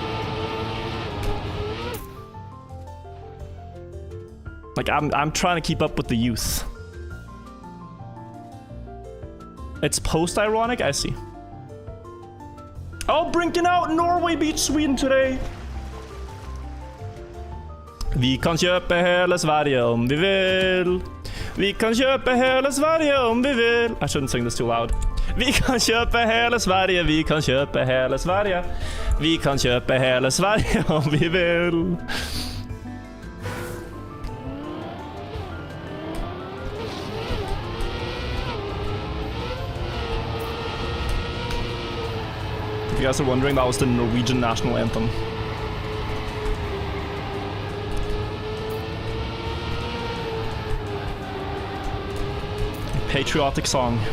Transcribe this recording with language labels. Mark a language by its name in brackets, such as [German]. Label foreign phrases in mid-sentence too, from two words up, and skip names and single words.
[English] Like I'm trying to keep up with the youth. It's post-ironic? I see. Oh, Brinken out! Norway beat Sweden today! [Norwegian] Vi kan kjøpe hele Sverige om vi vil. Vi kan kjøpe hele Sverige om vi vil. [English] I shouldn't sing this too loud. [Norwegian] Vi kan kjøpe hele Sverige, vi kan kjøpe hele Sverige. Vi kan kjøpe hele Sverige om vi vil. [English] If you guys are wondering, that was the Norwegian national anthem. A patriotic song.